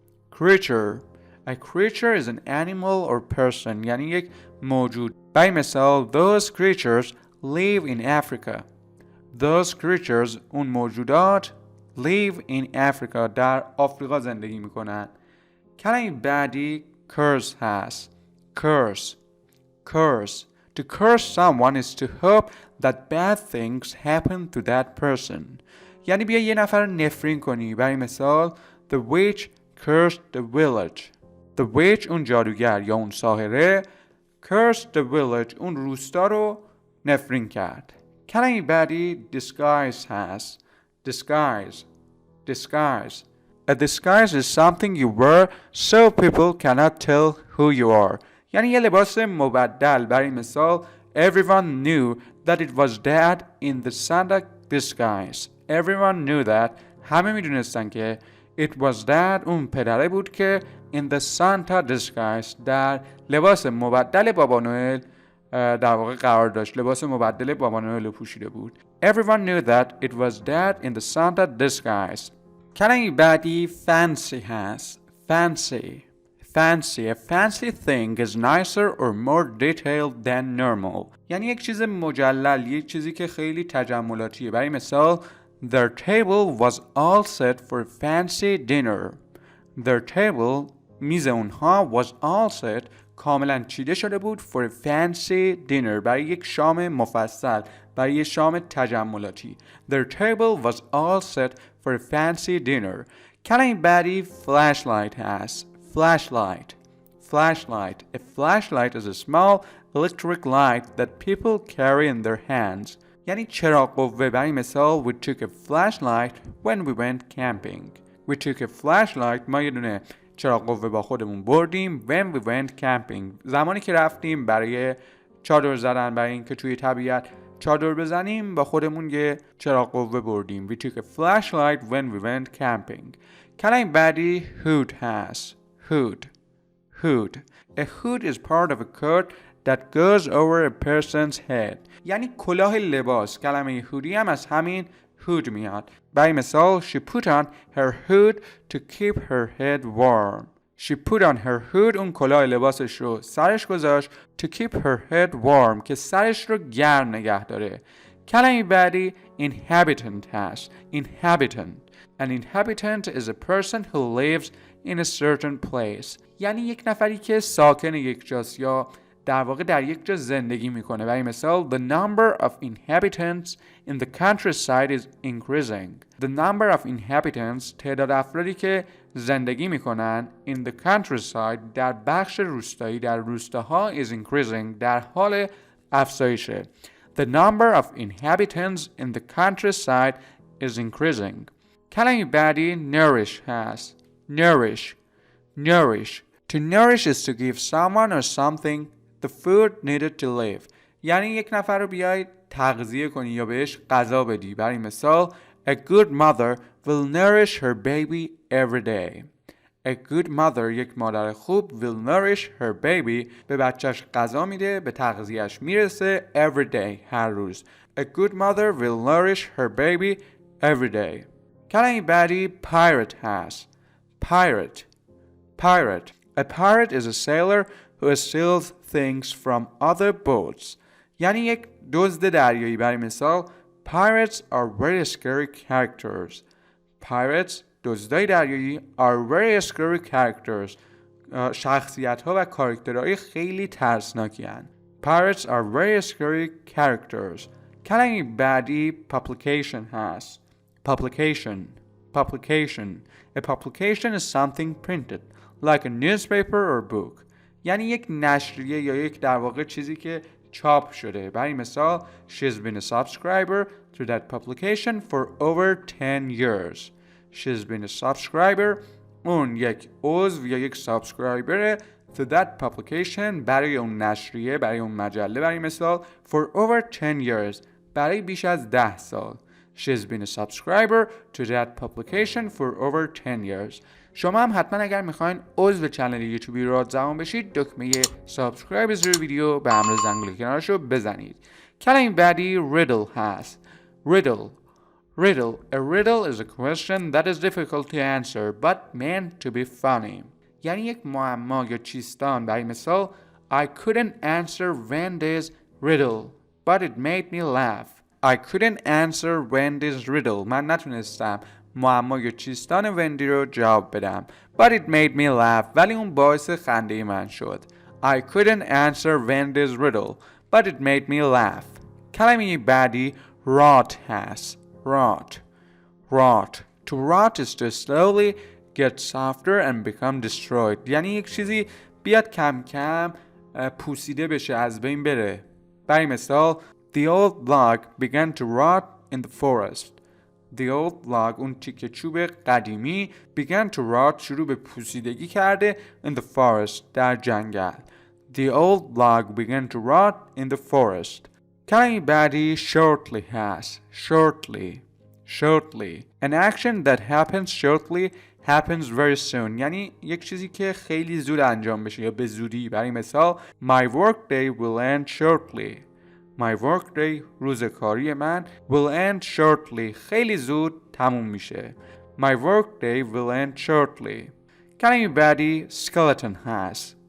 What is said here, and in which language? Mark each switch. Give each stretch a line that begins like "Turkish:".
English: creature A creature is an animal or person
Persian: یعنی یک موجود. برای مثال
English: Those creatures live in Africa. Those creatures
Persian: اون موجودات
English: live in Africa
Persian: در آفریقا زندگی میکنن. کلمه بعدی
English: curse
Persian: هست.
English: curse curse. To curse someone is to hope that bad things happen to that person.
Persian: یعنی بیا یه نفر نفرین کنی. برای مثال
English: The witch cursed the village. The witch
Persian: اون جادوگر یا اون ساحره
English: cursed the village
Persian: اون روستا رو نفرین کرد. کلمه بعدی disguise هست.
English: disguise disguise. A disguise is something you wear so people cannot tell who you are.
Persian: یعنی یه لباس مبدل. برای مثال
English: Everyone knew that it was dad in the Santa disguise. Everyone knew that.
Persian: همه میدونستن که
English: it was dad
Persian: اون پدره بود که
English: in the Santa disguise
Persian: در لباس مبدل بابا نوئل در واقع قرار داشت. لباس مبدل بابا نوئل رو پوشیده بود.
English: Everyone knew that it was dad in the Santa disguise.
Persian: کلمه بعدی fancy هست.
English: fancy fancy. A fancy thing is nicer or more detailed than normal.
Persian: یعنی یک چیز مجلل، یک چیزی که خیلی تجملاتیه. برای مثال
English: Their table was all set for fancy dinner. Their table
Persian: میز اونها
English: was all set
Persian: کاملا چیده شده بود
English: for fancy dinner
Persian: برای یک شام مفصل، برای یک شام تجملاتی.
English: Their table was all set for fancy dinner.
Persian: کلمه بعدی flashlight هست.
English: flashlight flashlight. A flashlight is a small electric light that people carry in their hands.
Persian: یعنی چراغ قوه. برای مثال
English: We took a flashlight when we went camping. We took a flashlight.
Persian: ما یه دونه چراغ قوه با خودمون بردیم
English: when we went camping.
Persian: زمانی که رفتیم برای چادر زدن، برای اینکه توی طبیعت چادر بزنیم با خودمون یه چراغ قوه بردیم.
English: We took a flashlight when we went camping.
Persian: کلمه بعدی hood هست.
English: hood hood. A hood is part of a coat that goes over a person's head.
Persian: یعنی کلاه لباس. کلمه هودی هم از همین hood میاد. برای مثال
English: She put on her hood to keep her head warm. She put on her hood
Persian: اون کلاه لباسش رو سرش گذاشت
English: to keep her head warm
Persian: که سرش رو گرم نگه داره. کلمه بعدی inhabitant هست.
English: inhabitant. An inhabitant is a person who lives in a certain place.
Persian: یعنی یک نفری که ساکن یک جاست یا در واقع در یک جا زندگی میکنه. برای مثال
English: The number of inhabitants in the countryside is increasing. The number of inhabitants
Persian: تعداد افرادی که زندگی میکنن
English: in the countryside
Persian: در بخش روستایی در روستاها
English: is increasing
Persian: در حال افزایشه.
English: The number of inhabitants in the countryside is increasing.
Persian: کلمه بعدی nourish هست.
English: nourish nourish. To nourish is to give someone or something the food needed to live.
Persian: یعنی یک نفر رو بیای تغذیه کنی یا بهش غذا بدی. برای مثال
English: A good mother will nourish her baby every day. A good mother
Persian: یک مادر خوب
English: will nourish her baby
Persian: به بچهش غذا میده، به تغذیهش میرسه
English: every day
Persian: هر روز.
English: A good mother will nourish her baby every day.
Persian: کلمه بعدی pirate هست.
English: pirate pirate. A pirate is a sailor who steals things from other boats.
Persian: یعنی یک دزد دریایی. برای مثال
English: Pirates are very scary characters. Pirates
Persian: دزدای دریایی
English: are very scary characters.
Persian: شخصیت ها و کاراکترهای خیلی ترسناکی هستند.
English: Pirates are very scary characters.
Persian: کلمه بعدی publication هست.
English: Publication publication. A publication is something printed like a newspaper or book.
Persian: یعنی یک نشریه یا یک در واقع چیزی که چاپ شده. برای مثال
English: She's been a subscriber to that publication for over 10 years. She's been a subscriber
Persian: اون یک عضو یا یک سابسکرایبر
English: to that publication
Persian: برای اون نشریه، برای اون مجله. برای مثال
English: for over 10 years
Persian: برای بیش از 10 سال.
English: She's been a subscriber to that publication for over 10 years.
Persian: شما هم حتما اگر میخواین عضو چنل یوتیوبی رادزبان بشید دکمه سابسکرایب زیر ویدیو به همراه زنگوله کنارش رو بزنید. کلمه بعدی riddle هست.
English: riddle riddle. A riddle is a question that is difficult to answer but meant to be funny.
Persian: یعنی یک معما یا چیستان. برای مثال
English: I couldn't answer Wendy's riddle but it made me laugh. I couldn't answer Wendy's riddle.
Persian: من نتونستم معمای چیستان وندی رو جواب بدم.
English: But it made me laugh.
Persian: ولی اون باعث خنده من شد.
English: I couldn't answer Wendy's riddle, but it made me laugh.
Persian: کلمه بعدی rot هست.
English: Rot. To rot is to slowly get softer and become destroyed.
Persian: یعنی یک چیزی بیاد کم کم پوسیده بشه، از بین بره. برای مثال
English: The old log began to rot in the forest. The old log،
Persian: اون تیکه چوب قدیمی،
English: began to rot،
Persian: شروع به پوسیدگی کرده،
English: in the forest،
Persian: در جنگل.
English: The old log began to rot in the forest.
Persian: کلمه بعدی shortly هست.
English: Shortly. An action that happens shortly happens very soon.
Persian: یعنی یک چیزی که خیلی زود انجام بشه یا به زودی. برای مثال
English: My work day will end shortly. My work day،
Persian: روز کاری من،
English: will end shortly،
Persian: خیلی زود تموم میشه.
English: My work day will end shortly.
Persian: کلمه بعدی skeleton هست.